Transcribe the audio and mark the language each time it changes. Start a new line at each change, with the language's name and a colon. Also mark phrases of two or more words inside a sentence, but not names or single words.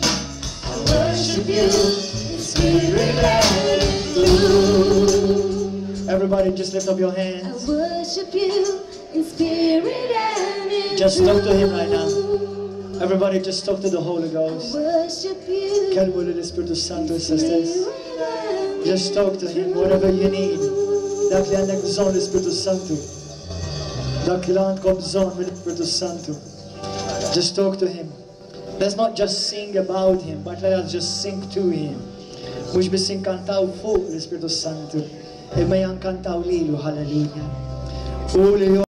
English: I worship you in spirit and in truth. Everybody just lift up your I hands. worship you in spirit and in Just talk to him right now. truth. Everybody just talk to the Holy I Ghost. worship you
Spanish: Calmo el Espíritu Santo
English: in
Spanish: estas
English: spirit
Spanish: tres.
English: and Just talk to him, whatever you need.
Maltese: Dak li għandek bżonn l-Espíritu Santo. Dak li għandkom bżonn mill-Espíritu Santo.
English: Just talk to him. Let's not just sing about him, but let us just sing to him.
Maltese: Mux biss inkantaw fuq l-Espíritu Santo, imma jankantaw lilu, hallelujah. U li